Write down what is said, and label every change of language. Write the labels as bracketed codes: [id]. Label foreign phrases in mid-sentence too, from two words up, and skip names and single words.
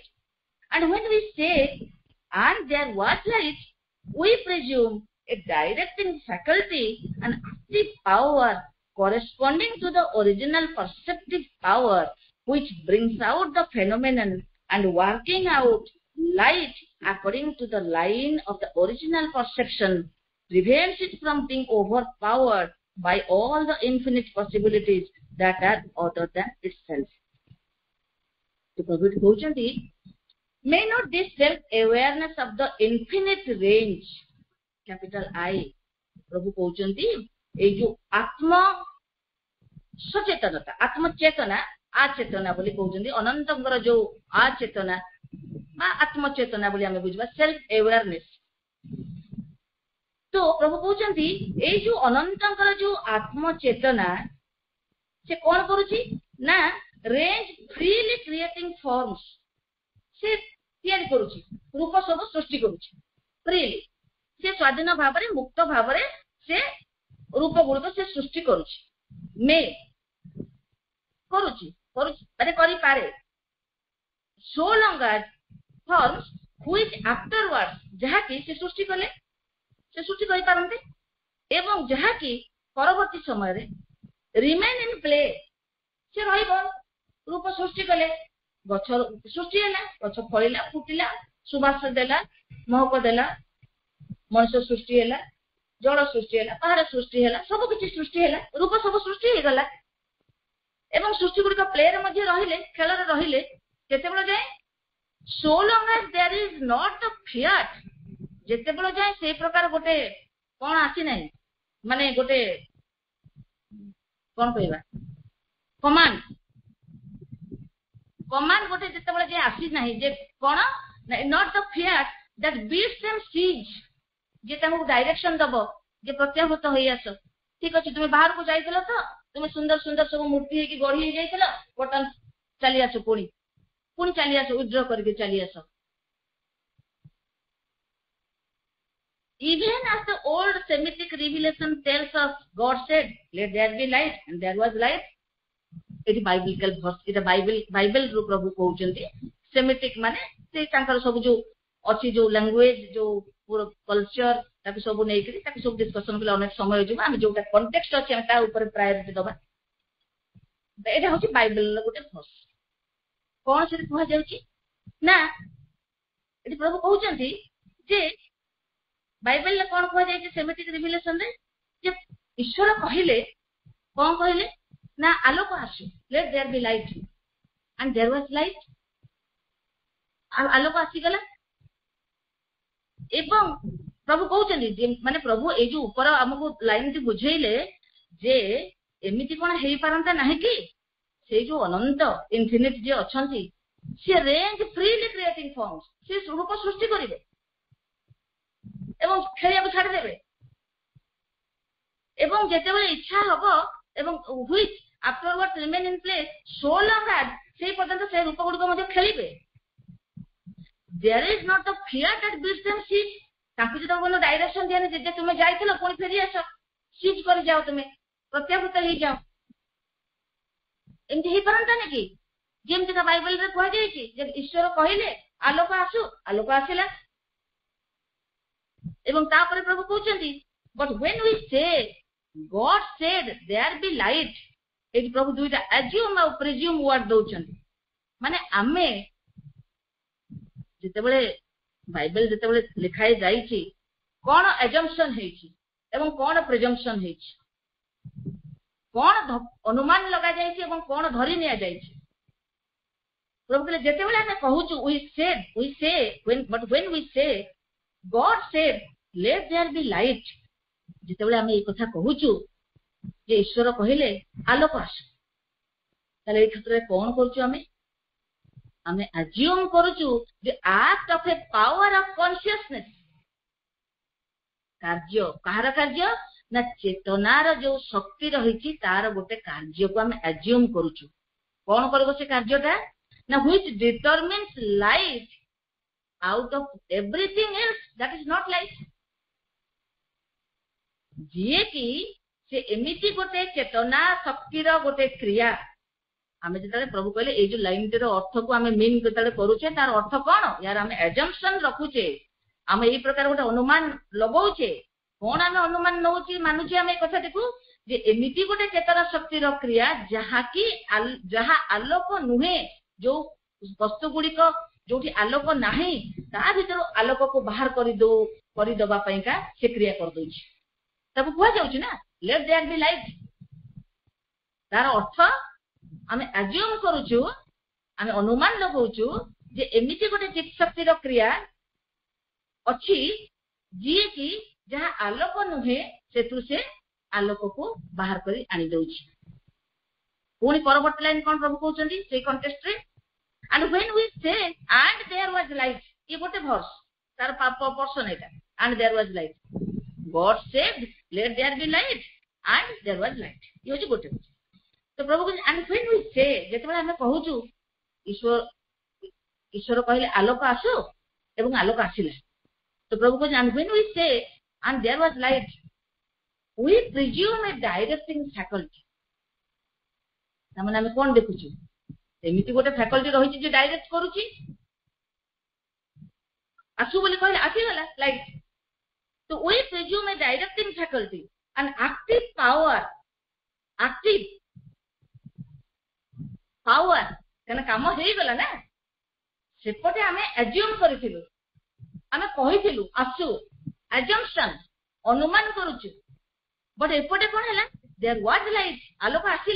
[en] And when we say, and there was light, we presume a directing faculty, an active power corresponding to the original perceptive power which brings out the phenomenon and working out light according to the line of the original perception prevents it from being overpowered by all the infinite possibilities that are other than itself. So Prabhu कहउଛନ୍ତି, may not this self-awareness of the infinite range, capital I, [or] प्रभु कहउଛନ୍ତି ଏଇ ଯୋଉ ଆତ୍ମ ସଚେତନତା, ଆତ୍ମଚେତନା, ଆଚେତନା ବୋଲି କହୁଛନ୍ତି, ଅନନ୍ତଙ୍କର ଯୋଉ ଆଚେତନା ବା ଆତ୍ମଚେତନା ବୋଲି ଆମେ ବୁଝିବା, [en] self awareness. [or] ତ ପ୍ରଭୁ କହୁଛନ୍ତି ଏଇ ଯୋଉ ଅନନ୍ତଙ୍କର ଯୋଉ ଆତ୍ମଚେତନା, ସେ କଣ କରୁଛି ନା [en] range freely creating forms, [or] ସେ ତିଆରି କରୁଛି, ରୂପ ସବୁ ସୃଷ୍ଟି କରୁଛି ଫ୍ରିଲି। ସେ ସ୍ୱାଧୀନ ଭାବରେ, ମୁକ୍ତ ଭାବରେ ସେ ରୂପ ଗୁଡିକ ସେ ସୃଷ୍ଟି କରୁଛି, ମେ କରୁଛି ମାନେ କରିପାରେ। [en] so long as forms which afterwards, [or] ଯାହାକି ସେ ସୃଷ୍ଟି କଲେ, ସେ ସୃଷ୍ଟି କରିପାରନ୍ତି, ଏବଂ ଯାହାକି ପରବର୍ତ୍ତୀ ସମୟରେ [en] remain in play, [or] ସେ ରହିବ। ରୂପ ସୃଷ୍ଟି କଲେ, ଗଛ ସୃଷ୍ଟି ହେଲା, ଗଛ ଫଳିଲା, ଫୁଟିଲା, ସୁବାସ ଦେଲା, ମହକ ଦେଲା, ମଣିଷ ସୃଷ୍ଟି ହେଲା, ଜଳ ସୃଷ୍ଟି ହେଲା, ପାହାଡ ସୃଷ୍ଟି ହେଲା, ସବୁ କିଛି ସୃଷ୍ଟି ହେଲା, ରୂପ ସବୁ ସୃଷ୍ଟି ହେଇଗଲା। ଏବଂ ସୃଷ୍ଟି ଗୁଡିକ ପ୍ଲେରେ ମଧ୍ୟ ରହିଲେ, ଖେଳରେ ରହିଲେ, କେତେବେଳେ ଯାଏ? [en] so long as there is not the fiat, [or] ଯେତେବେଳେ ଯାଏ ସେଇ ପ୍ରକାର ଗୋଟେ କଣ ଆସି ନାହିଁ, ମାନେ ଗୋଟେ କଣ କହିବା, କମାଣ୍ଡ ଗୋଟେ ଯେତେବେଳେ ଯାଏ ଆସି ନାହିଁ, ଯେ କଣ, [en] not the fiat that bids them cease, [or] ଯେ ତାଙ୍କୁ ଡାଇରେକ୍ସନ ଦବ, ଯେ ପ୍ରତ୍ୟାହୃତ ହେଇ ଆସ, ଠିକ ଅଛି ତୁମେ ବାହାରକୁ ଯାଇଥିଲ ତ, ତୁମେ ସୁନ୍ଦର ସୁନ୍ଦର ସବୁ ମୂର୍ତ୍ତି ହେଇକି ଗଢି ହେଇଯାଇଥିଲ, ବର୍ତ୍ତମାନ ଚାଲି ଆସ, ପୁଣି ଚାଲି ଆସ, ୱିଡ୍ର କରିକି ଚାଲି ଆସ। [en] Even as the old Semitic revelation tells us, God said, let there be light, and there was light. [or] ଏଠି [en] biblical verse, [or] ଏଟା ବାଇବେଲ ରୁ ପ୍ରଭୁ କହୁଛନ୍ତି। ସେମିଟିକ ମାନେ ସେ ତାଙ୍କର ସବୁ ଯୋଉ ଅଛି, ଯୋଉ ଲାଙ୍ଗୁଏଜ, ଯୋଉ ପୁରା କଲଚର, ତାକୁ ସବୁ ନେଇକରି ତାକୁ ସବୁ ଡିସ୍କସନ କଲେ ଅନେକ ସମୟ ଯିବ। ଆମେ ଯୋଉଟା କଣ୍ଟେକ୍ସଟ ଅଛି ଆମେ ତା ଉପରେ ପ୍ରାୟୋରିଟି ଦବା। ଏଇଟା ହଉଛି ବାଇବେଲର ଗୋଟେ ଭର୍ସ। କଣ ସେଠି କୁହାଯାଉଛି ନା, ଏଠି ପ୍ରଭୁ କହୁଛନ୍ତି ଯେ ବାଇବେଲରେ କଣ କୁହାଯାଇଛି ସେମିଟିକ ରିଭିଲେସନରେ, ଯେ ଈଶ୍ୱର କହିଲେ, କଣ କହିଲେ ନା ଆଲୋକ ଆସୁ, [en] let there be light, and there was light, [or] ଆଲୋକ ଆସିଗଲା। ଏବଂ ପ୍ରଭୁ କହୁଛନ୍ତି, ମାନେ ପ୍ରଭୁ ଏଇ ଯୋଉ ଉପର ଆମକୁ ଲାଇନଟି ବୁଝେଇଲେ ଯେ ଏମିତି କଣ ହେଇପାରନ୍ତା ନାହିଁ କି ସେଇ ଯୋଉ ଅନନ୍ତ ଇନଫିନିଟ ଯିଏ ଅଛନ୍ତି, ସେ [en] range freely creating forms, [or] ସେ ରୂପ ସୃଷ୍ଟି କରିବେ ଏବଂ ଖେଳିବାକୁ ଛାଡ଼ିଦେବେ, ଏବଂ ଯେତେବେଳେ ଇଚ୍ଛା ହବ, ଏବଂ [en] which afterwards remain in place so long as, [or] ସେଇ ପର୍ଯ୍ୟନ୍ତ ସେ ରୂପ ଗୁଡିକ ମଧ୍ୟ ଖେଳିବେ। [en] there is not the fear that bids them cease, [or] ତାଙ୍କୁ ଯେତେବେଳେ ଡାଇରେକ୍ସନ ଦିଆନି ଯେ ତୁମେ ଯାଇଥିଲ ପୁଣି ଫେରି ଆସ, ସିଜ୍ କରି ଯାଅ, ତୁମେ ପ୍ରତ୍ୟାବୃତ ହେଇଯାଅ, ଏମିତି ହେଇପାରନ୍ତାନି କି? ଯେମିତିକା ବାଇବେଲରେ କୁହାଯାଇଛି ଯେ ଈଶ୍ୱର କହିଲେ ଆଲୋକ ଆସୁ, ଆଲୋକ ଆସିଲା। ଏବଂ ତାପରେ ପ୍ରଭୁ କହୁଛନ୍ତି [en] but when we say God said there be light, [or] ଏଠି ପ୍ରଭୁ ଦୁଇଟା assume ଆଉ presume word ଦଉଛନ୍ତି। ମାନେ ଆମେ ଯେତେବେଳେ ବାଇବେଲ ଯେତେବେଳେ ଲେଖା ଯାଇଛି କଣ assumption ହେଇଛି ଏବଂ କଣ presumption ହେଇଛି, କଣ ଅନୁମାନ ଲଗା ଯାଇଛି ଏବଂ କଣ ଧରି ନିଆଯାଇଛି। ପ୍ରଭୁ କହିଲେ ଯେତେବେଳେ ଆମେ କହୁଛୁ [en] we say but when we say God said let there be light, [or] ଯେତେବେଳେ ଆମେ ଏଇ କଥା କହୁଛୁ ଯେ ଈଶ୍ୱର କହିଲେ ଆଲୋକ ଆସୁ, ତାହେଲେ ଏଇ କ୍ଷେତ୍ରରେ କଣ କରୁଛୁ ଆମେ assume କରୁଛୁ ଯେ [en] act of a power of consciousness, [or] କାର୍ଯ୍ୟ, କାହାର କାର୍ଯ୍ୟ ନା ଚେତନାର ଯୋଉ ଶକ୍ତି ରହିଛି ତାର ଗୋଟେ କାର୍ଯ୍ୟକୁ ଆମେ assume କରୁଛୁ। କଣ କରିବ ସେ କାର୍ଯ୍ୟଟା ନା [en] which determines light out of everything else that is not light, [or] ଯିଏ କି ସେ ଏମିତି ଗୋଟେ ଚେତନା ଶକ୍ତିର ଗୋଟେ କ୍ରିୟା। ଆମେ ଯେତେବେଳେ ପ୍ରଭୁ କହିଲେ ଏଇ ଯୋଉ ଲାଇନଟିର ଅର୍ଥକୁ ଆମେ ମିନ୍ ଯେତେବେଳେ କରୁଛେ ତାର ଅର୍ଥ କଣ, ୟାର ଆମେ assumption ରଖୁଛେ, ଆମେ ଏଇ ପ୍ରକାର ଗୋଟେ ଅନୁମାନ ଲଗଉଛେ। କଣ ଆମେ ଅନୁମାନ ନଉଛେ ମାନୁଛେ ଆମେ ଏ କଥାଟିକୁ ଯେ ଏମିତି ଗୋଟେ ଚେତନା ଶକ୍ତିର କ୍ରିୟା ଯାହାକି ଯାହା ଆଲୋକ ନୁହେଁ, ଯୋଉ ବସ୍ତୁ ଗୁଡିକ ଯୋଉଠି ଆଲୋକ ନାହିଁ ତା ଭିତରୁ ଆଲୋକକୁ ବାହାର କରିଦବା ପାଇଁକା ସେ କ୍ରିୟା କରିଦଉଛି। ତାକୁ କୁହାଯାଉଛି ନା [en] let there be light। [or] ତାର ଅର୍ଥ ଆମେ assume କରୁଛୁ, ଆମେ ଅନୁମାନ ଲଗାଉଛୁ ଯେ ଏମିତି ଗୋଟେ ଚିତ୍ ଶକ୍ତିର କ୍ରିୟା ଅଛି ଯିଏ କି ଯାହା ଆଲୋକ ନୁହେଁ ସେଥିରୁ ସେ ଆଲୋକକୁ ବାହାର କରି ଆଣିଦଉଛି। ପୁଣି ପରବର୍ତ୍ତୀ ଲାଇନ କଣ ପ୍ରଭୁ କହୁଛନ୍ତି ସେଇ କଣ୍ଟେକ୍ସଟରେ, [en] and when we say and there was light, [or] ଇଏ ଗୋଟେ ଭର୍ସ ତାର ପର୍ସନ ଏଇଟା, [en] and there was light, God said let there be light and there was light, [or] ଇଏ ହଉଛି ଗୋଟେ। ତ ପ୍ରଭୁ କହୁଛନ୍ତି [en] and when we say, [or] ଯେତେବେଳେ ଆମେ କହୁଛୁ ଈଶ୍ୱର କହିଲେ ଆଲୋକ ଆସୁ ଏବଂ ଆଲୋକ ଆସିଲା, ତ ପ୍ରଭୁ କହୁଛନ୍ତି [en] and when we say and there was light, we presume a directing faculty। [or] ତାମାନେ ଆମେ କଣ ଦେଖୁଛୁ, ଏମିତି ଗୋଟେ ଫ୍ୟାକଲ୍ଟି ରହିଛି ଯେ ଡାଇରେକ୍ଟ କରୁଛି। ଆସୁ ବୋଲି କହିଲେ ଆସିଗଲା ଲାଇଟ୍, ତ [en] we presume a directing faculty and active power [or] କାରଣ କାମ ହେଇଗଲା ନା, ସେପଟେ ଆମେ assume କରିଥିଲୁ, ଆମେ କହିଥିଲୁ ଆସୁ, assumption ଅନୁମାନ କରୁଛୁ, ବଟ୍ ଏପଟେ କଣ ହେଲା [en] there was light, [or] ଆଲୋକ ଆସିଲା।